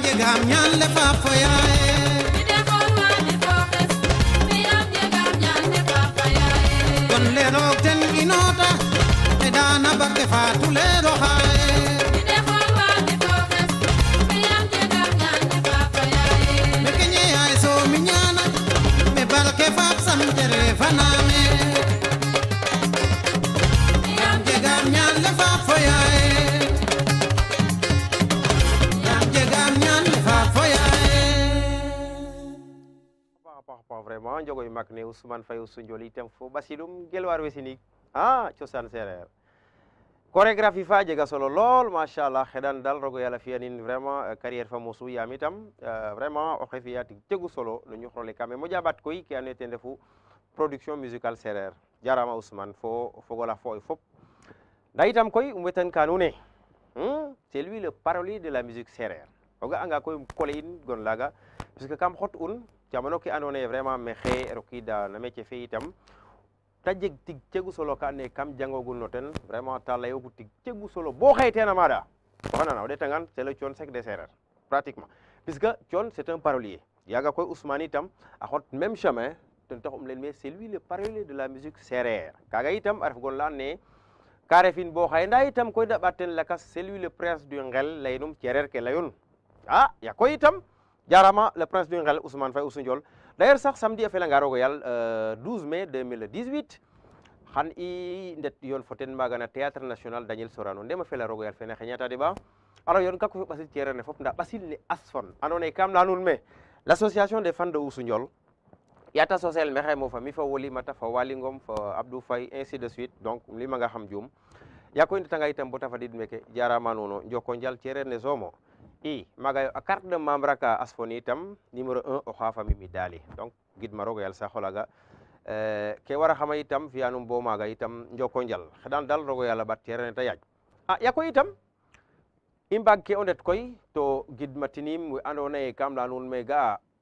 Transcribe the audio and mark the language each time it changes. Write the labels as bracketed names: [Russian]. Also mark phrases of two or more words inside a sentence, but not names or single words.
[Serer] jegam ñaan le fa foyaye don le roog ten inota e dana barke faatu le roxaye me kenye ay so mi ñaana me barke faat sam tere faname yam jegam ñaan le fa foyaye yam jegam ñaan le fa foyaye pa vraiment jogoy mak ne Ousmane Faye Sunjol itam fo basilum gelwar wesinik cosaan sereer chorégraphie fa jega solo lool machallah xeɗan dal rogo yàlla fiyanin vraiment carrière fa mosu yaam itam vraiment oxe fiya tig jegu solo no ñuxrole kame moƴaɓat koy ke ando naye ten refu [French] production musicale [Serer] sereer jarama Ousmane fo fogola fo fop nda itam koy um wetan ka nuun [French] c'est lui le parolier de la musique sereer [Serer] o ga anga koy kole in gon laga puisque kam xot un jamano ke ando naye vraiment mexe rokida na métier fe itam ta jeg tig cegu solo ka ne kam jangogul no ten vraiment ta layogu tig cegu solo bo xey tena maɗa oxanana o ɗetangan [French] c'est le Thione Seck des Sereer [Serer] pratiquement puisque Thione [French] c'est un parolier [Serer] yaga koy Ousmane itam a xot [French] même chemin [Serer] ten tax len [French] mais c'est lui le parolier de la musique sereer [Serer] kaga itam a ref gon la and naye ka refin bo xaye nda itam koy da ɓat ten lakas [French] c'est lui le prince du ngel [Serer] leynum cereer ke leyun ya koy itam jarama [French] le prince du ngel [Serer] Ousmane Faye Sunjol d'ailleurs sax samedi a felanga rogo yal 12 mai 2018 xan i ndet yoon fo ten maga na théâtre national Daniel Sorano ndema fela rogo yal fene xeñata deɓa alors yoon kako fi ɓasil cereer ne fop nda ɓasil ne asfon ando naye kam leya nuun me [French] l'association des fans de Sunjol [Serer] yata social mexe mo fa mi fa Wolimata fa Waly Ngom fa Abdou Faye ainsi [French] de suite donc [Serer] um limanga xam juum ya koy ndetanga itam bota fadid meke jarama nuno njoko njal cereer ne somo maga yo a [French] carte de membre [Serer] ka asfoni itam numéro 1 o xa famille mi dali donc gidma rogo yal sax olaga ke wara xama itam fiyanum bo maga itam njoko njal xeɗan dal rogo yala ɓat cereer ne ta yaaj ya koy itam i mbag ke o ndet koy to gidmatinim we ando naye kam leya nuun me ga'a